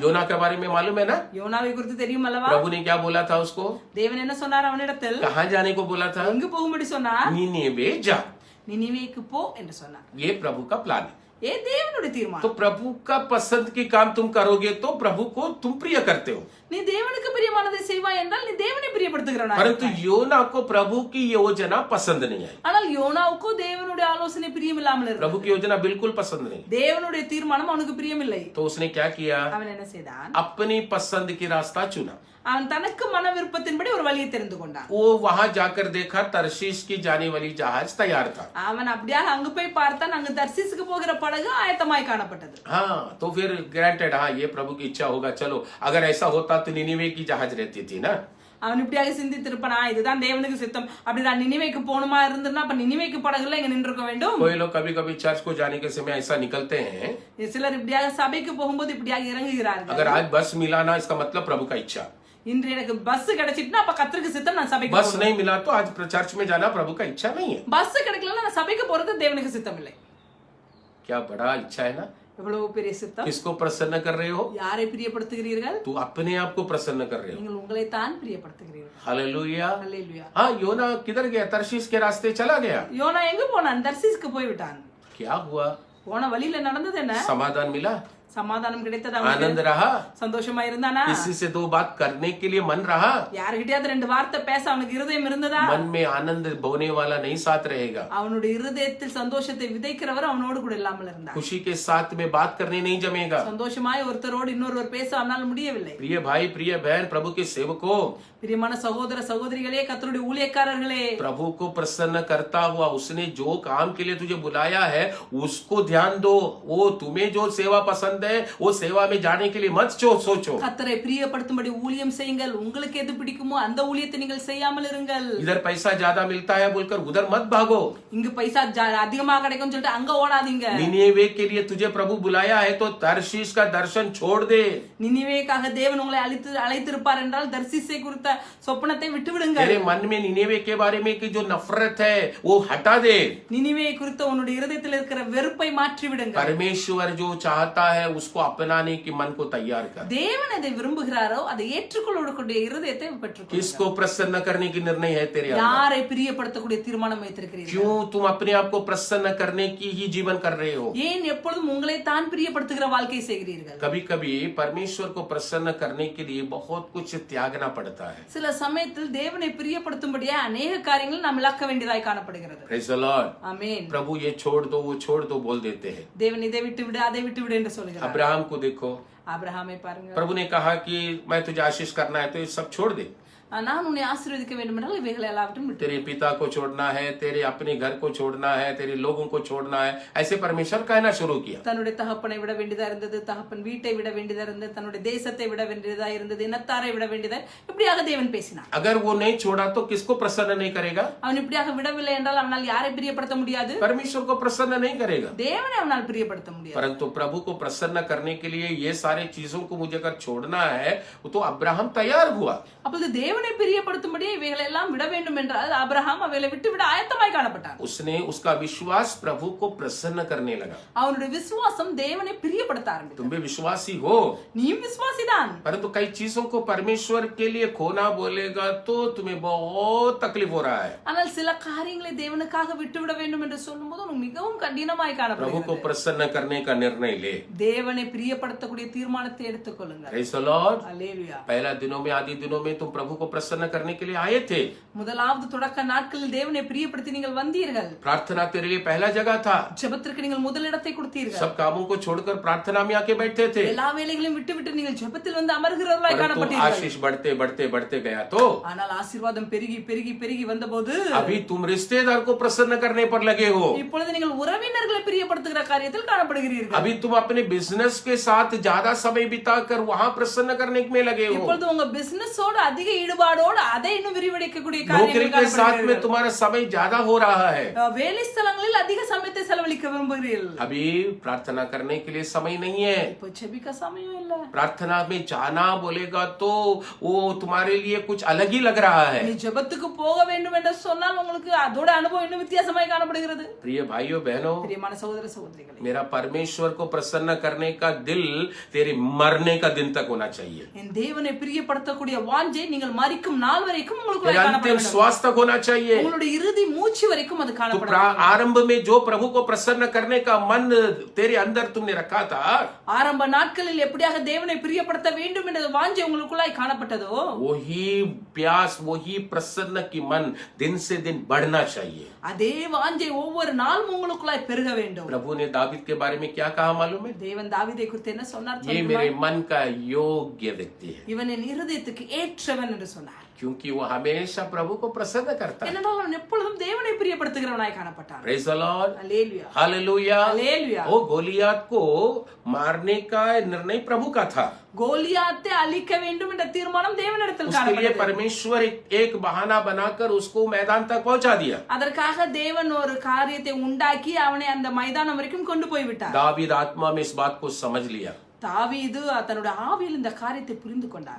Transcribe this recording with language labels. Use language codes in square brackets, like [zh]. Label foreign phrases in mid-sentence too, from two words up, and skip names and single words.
[hi] योना के बारे में मालूम है ना? [ta] யோனாவை குறித்து தெரியும் அல்லவா? [hi] प्रभु ने क्या बोला था उसको? [ta] தேவன் என்ன சொன்னார் அவனிடத்தில்? [hi] कहाँ जाने को बोला था? [ta] எங்கு போகும்படி சொன்னார்? [hi] निनेवे जा। [ta] நினிவேக்கு போ என்று சொன்னார். [hi] ये प्रभु का प्लान है। [ta] ஏ தேவனுடைய [hi] तो [ta] தீர்மானம். [hi] प्रभु का पसंद की काम तुम करोगे तो प्रभु को तुम प्रिय करते हो। [ta] நீ தேவனுக்கு பிரியமானதை செய்வாய் என்றால் நீ தேவனை பிரியப்படுத்துகிறவனாய் [hi] परंतु [ta] இருப்பாய். [hi] योना को प्रभु की योजना पसंद नहीं आई। [ta] ஆனால் யோனாவுக்கு தேவனுடைய ஆலோசனை பிரியமில்லாமல் இருந்தது. [hi] प्रभु की योजना बिल्कुल पसंद नहीं। [ta] தேவனுடைய தீர்மானம் அவனுக்கு பிரியமில்லை. [hi] तो उसने क्या किया? [ta] அவன் என்ன செய்தான்? [hi] अपनी पसंद की रास्ता चुना। [ta] அவன் தனக்கு மன விருப்பத்தின்படி ஒரு வழியை தெரிந்து கொண்டான். [hi] वो वहां जाकर देखा तरशीश की जाने वाली जहाज तैयार था। [ta] அவன் அப்படியே அங்கு போய் பார்த்தான், அங்கு தர்சீசுக்கு போகிற படகு ஆயத்தமாய் காணப்பட்டது. [hi] हाँ, तो फिर ग्रांटेड, हाँ ये प्रभु की इच्छा होगा, चलो। अगर ऐसा होता तो निनिवे की जहाज रहती थी ना। [ta] அவன் இப்படியாக சிந்தித்திருப்பானா, இதுதான் தேவனுக்கு சித்தம், அப்படி நான் நினிவேக்கு போகணுமா இருந்ததுன்னா அப்ப நினிவேக்கு படகுல இங்க நின்றுக்க வேண்டும். [hi] कोई लोग कभी कभी चर्च को जाने के समय ऐसा निकलते हैं, [ta] சிலர் இப்படியாக சபைக்கு போகும்போது இப்படியாக இறங்குகிறார்கள். [hi] अगर आज बस मिला ना, इसका मतलब प्रभु का इच्छा। [ta] இன்று எனக்கு பஸ் கிடைச்சிட்டுனா அப்ப கர்த்தருக்கு சித்தம், நான் சபைக்கு [hi] बस [ta] போகணும். [hi] नहीं मिला तो आज चर्च में जाना प्रभु का इच्छा नहीं है। [ta] பஸ் கிடைக்கலன்னா நான் சபைக்கு போறது தேவனுக்கு சித்தம் இல்லை. [hi] क्या बड़ा इच्छा है ना? [ta] எவ்வளவு பெரிய சித்தம். [hi] किसको प्रसन्न कर रहे हो? [ta] யாரை பிரியப்படுத்துகிறீர்கள்? [hi] तू अपने आप को प्रसन्न कर रहे हो। [ta] நீங்கள் உங்களை தான் பிரியப்படுத்துகிறீர்கள். [hi] हालेलुया। [ta] அல்லேலூயா. [hi] हाँ, योना किधर गया? तरशीश के रास्ते चला गया। [ta] யோனா எங்க போனான்? தர்சீஸ்க்கு போய் விட்டான். [hi] क्या हुआ? [ta] போன வழியில நடந்தது என்ன? [hi] समाधान मिला? [ta] சமாதானம் கிடைத்ததா? [hi] आनंद रहा? [ta] சந்தோஷமா இருந்தானா? [hi] किसी से दो बात करने के लिए मन रहा? [ta] யார்கிட்டயாவது ரெண்டு வார்த்தை பேச அவனுக்கு இருதயம் இருந்ததா? [hi] मन में आनंद बोने वाला नहीं साथ रहेगा। [ta] அவனுடைய இருதயத்தில் சந்தோஷத்தை விதைக்கிறவர் அவனோடு கூட இல்லாமல் இருந்தார். [hi] खुशी के साथ में बात करने नहीं जमेगा। [ta] சந்தோஷமாய் ஒருத்தரோடு இன்னொருவர் பேச அவனால் முடியவில்லை. [hi] प्रिय भाई, प्रिय बहन, प्रभु के सेवकों, [ta] பிரியமான சகோதர சகோதரிகளே, கர்த்தருடைய ஊழியக்காரர்களே, [hi] प्रभु को प्रसन्न करता हुआ उसने जो काम के लिए तुझे बुलाया है उसको ध्यान दो। वो तुम्हें जो सेवा पसंद है वो सेवा में जाने के लिए मत सोचो। [ta] கர்த்தரை பிரியப்படுத்தும்படி ஊழியம் செய்யுங்கள். உங்களுக்கு எது பிடிக்குமோ அந்த ஊழியத்தை நீங்கள் செய்யாமல் இருங்கள். [hi] इधर पैसा ज्यादा मिलता है बोलकर उधर मत भागो। [ta] இங்கு பைசா அதிகமா கிடைக்கும்னு சொல்லிட்டு அங்க ஓடாதீங்க. [hi] निनेवे के लिए तुझे प्रभु बुलाया है तो तर्शीश का दर्शन छोड़ दे। [ta] நினிவேக்காக தேவன் உங்களை அழைத்திருப்பார் என்றால் தர்சீசை குறித்த சொப்பனத்தை விட்டு விடுங்கள். [hi] तेरे मन में निनेवे के बारे में की जो नफरत है वो हटा दे। [ta] நினிவே குறித்த உன்னுடைய இருதயத்தில் இருக்கிற வெறுப்பை மாற்றி விடுங்கள். [hi] परमेश्वर जो चाहता है उसको अपनाने की मन को तैयार कर। [ta] தேவன் எதை விரும்புகிறாரோ அதை ஏற்றுக்கொள்ளக்கூடிய இருதயத்தை பெற்றுக்கொள்ளுங்கள். [hi] किसको प्रसन्न करने की निर्णय है तेरे अंदर? [ta] யாரை பிரியப்படுத்தக்கூடிய தீர்மானம் வைத்திருக்கிறீர்கள்? [hi] क्यों तुम अपने आप को प्रसन्न करने की ही जीवन कर रहे हो? [ta] ஏன் எப்பொழுதும் உங்களை தான் பிரியப்படுத்துகிற வாழ்க்கை செய்கிறீர்கள்? [hi] कभी कभी परमेश्वर को प्रसन्न करने के लिए बहुत कुछ त्यागना पड़ता है। [ta] சில சமயத்தில் தேவனை பிரியப்படுத்தும்படியா அநேக காரியங்கள் நாம் இழக்க வேண்டியதாய் காணப்படுகிறது. [en] Praise the Lord। [ta] ஆமென். [hi] प्रभु ये छोड़ दो वो छोड़ दो बोल देते हैं। [ta] தேவன் இதை விட்டு விடு அதை விட்டு விடு என்று சொல்கிறார். [hi] अब्राहम को देखो, [ta] ஆபிரகாமை பாருங்க. [hi] प्रभु ने कहा कि मैं तुझे आशीष करना है तो ये सब छोड़ दे। [ta] நான் உன்னை ஆசீர்வதிக்க வேண்டும் என்றால் இவைகளை எல்லாவற்றையும் விட்டு [hi] तेरे पिता को छोड़ना है, तेरे अपने घर को छोड़ना है, तेरे लोगों को छोड़ना है, ऐसे परमेश्वर कहना शुरू किया। [ta] தன்னுடைய தகப்பனை விட வேண்டியதா இருந்தது, தகப்பன் வீட்டை விட வேண்டியதா இருந்தது, தன்னுடைய தேசத்தை விட வேண்டியதா இருந்தது, இனத்தாரை விட வேண்டியதா, இப்படியாக தேவன் பேசினார். [hi] अगर वो नहीं छोड़ा तो किसको प्रसन्न नहीं करेगा? [ta] அவன் இப்படியாக விடவில்லை என்றால் அவனால் யாரை பிரியப்படுத்த முடியாது? [hi] परमेश्वर को प्रसन्न नहीं करेगा। [ta] தேவனை அவனால் பிரியப்படுத்த முடியாது. [hi] परंतु प्रभु को प्रसन्न करने के लिए ये सारे चीजों को मुझे अगर छोड़ना है तो अब्राहम तैयार हुआ। [ta] அப்பொழுது தேவனை தேவனை பிரியப்படுத்தும்படி இவைகளை எல்லாம் விட வேண்டும் என்றால் ஆபிரகாம் அவைகளை விட்டுவிட ஆயத்தமாய் காணப்பட்டான். [hi] उसने उसका विश्वास प्रभु को प्रसन्न करने लगा. [ta] அவனுடைய விசுவாசம் தேவனை பிரியப்படுத்த ஆரம்பித்தது. [hi] तुम भी विश्वासी हो, [ta] நீயும் விசுவாசிதான். [hi] परंतु कई चीजों को परमेश्वर के लिए खोना बोलेगा तो तुम्हें बहुत तकलीफ हो रहा है. [ta] ஆனால் சில காரியங்களை தேவனுக்காக விட்டுவிட வேண்டும் என்று சொல்லும்போது உனக்கு மிகவும் கடினமாய் [hi] प्रभु को [ta] காணப்படுகிறது. [hi] प्रसन्न करने का निर्णय ले. [ta] தேவனை பிரியப்படுத்தக்கூடிய தீர்மானத்தை எடுத்துக்கொள்ளுங்கள். [en] Praise the Lord. [ta] அல்லேலூயா. [hi] पहला दिनों में आदि दिनों में तुम प्रभु को प्रसन्न करने के लिए आए थे. [ta] முதலாவது தொடக்க நாட்களில் தேவனை பிரியப்படுத்தி நீங்கள் வந்தீர்கள். [hi] प्रार्थना तेरे लिए पहला जगह था. [ta] ஜெபத்திற்கு நீங்கள் முதலிடத்தை கொடுத்தீர்கள். [hi] सब कामों को छोड़कर प्रार्थना में आके बैठते थे. [ta] எல்லா வேலைகளையும் விட்டுவிட்டு நீங்கள் ஜெபத்தில் வந்து அமர்கிறவர்களாய் [hi] परंतु [ta] காணப்பட்டீர்கள். [hi] आशीष बढ़ते बढ़ते बढ़ते गया तो [ta] ஆனால் ஆசீர்வாதம் பெருகி பெருகி பெருகி வந்தபோது [hi] अभी तुम रिश्तेदार को प्रसन्न करने पर लगे हो. [ta] இப்பொழுது நீங்கள் உறவினர்களை பிரியப்படுத்துகிற காரியத்தில் காணப்படுகிறீர்கள். [hi] अभी तुम अपने बिजनेस के साथ ज्यादा समय बिताकर वहां प्रसन्न करने में लगे हो. [ta] இப்பொழுது உங்க பிசினஸோட அதிக ஈடுபாடோடு அதை இன்னும் விரிவடைக்கக்கூடிய [hi] नौकरी [ta] காரியங்கள் [hi] के साथ में [ta] காணப்படுகிறீர்கள். [hi] तुम्हारा समय ज्यादा हो रहा है. [ta] வேலை ஸ்தலங்களில் அதிக சமயத்தை செலவழிக்க விரும்புகிறீர்கள். [hi] अभी प्रार्थना करने के लिए समय नहीं है. [ta] இப்போ ஜெபிக்க சமயம் இல்ல. [hi] प्रार्थना में जाना बोलेगा तो वो तुम्हारे लिए कुछ अलग ही लग रहा है. [ta] நீ ஜெபத்துக்கு போக வேண்டும் என்று சொன்னால் உங்களுக்கு அதோட அனுபவம் இன்னும் வித்தியாசமாய் காணப்படுகிறது. [hi] प्रिय भाइयों बहनों, [ta] பிரியமான சகோதர சகோதரிகளே, [hi] मेरा परमेश्वर को प्रसन्न करने का दिल तेरे मरने का दिन तक होना चाहिए. [ta] என் தேவனை பிரியப்படுத்தக்கூடிய வாஞ்சை நீங்கள் மரிக்கும் நாள் வரைக்கும் உங்களுக்கு [hi] तेरे [ta] காணப்பட [hi] अंतिम [ta] வேண்டும். [hi] श्वास तक होना चाहिए. [ta] உங்களுடைய இறுதி மூச்சு வரைக்கும் அது [hi] तो [ta] காணப்பட வேண்டும். [hi] आरंभ में जो प्रभु को प्रसन्न करने का मन तेरे अंदर तुमने रखा था, [ta] ஆரம்ப நாட்களில் எப்படியாக தேவனை பிரியப்படுத்த வேண்டும் என்ற வாஞ்சை உங்களுக்குள்ளாய் காணப்பட்டதோ [hi] वही प्यास वही प्रसन्न की मन दिन से दिन बढ़ना चाहिए. [ta] அதே வாஞ்சை ஒவ்வொரு நாளும் உங்களுக்குள்ளாய் பெருக வேண்டும். [hi] प्रभु ने दावीद के बारे में क्या कहा मालूम है? [ta] தேவன் தாவீதை குறித்து என்ன சொன்னார் [hi] ये [ta] தெரியுமா? [hi] मेरे मन का योग्य व्यक्ति है, [ta] இவன் என் இருதயத்துக்கு ஏற்றவன் என்று சொன்னார். [hi] क्योंकि वो हमेशा प्रभु को प्रसन्न करता है. [ta] ஏனென்றால் அவன் எப்பொழுதும் தேவனை பிரியப்படுத்துகிறவனாய் காணப்பட்டான். [en] Praise the Lord. [ta] அல்லேலூயா. [hi] हालेलुया. [ta] அல்லேலூயா. [hi] वो गोलियत को मारने का निर्णय प्रभु का था. [ta] கோலியாத்தை அழிக்க வேண்டும் என்ற தீர்மானம் தேவனிடத்தில் [hi] उसके लिए [ta] காணப்பட்டது. [hi] परमेश्वर एक बहाना बनाकर उसको मैदान तक पहुंचा दिया. [ta] அதற்காக தேவன் ஒரு காரியத்தை உண்டாக்கி அவனை அந்த மைதானம் வரைக்கும் கொண்டு போய் விட்டார். [hi] दावीद आत्मा में इस बात को समझ लिया. [ta] தாவீது தன்னுடைய ஆவியில் இந்த காரியத்தை புரிந்து கொண்டார்.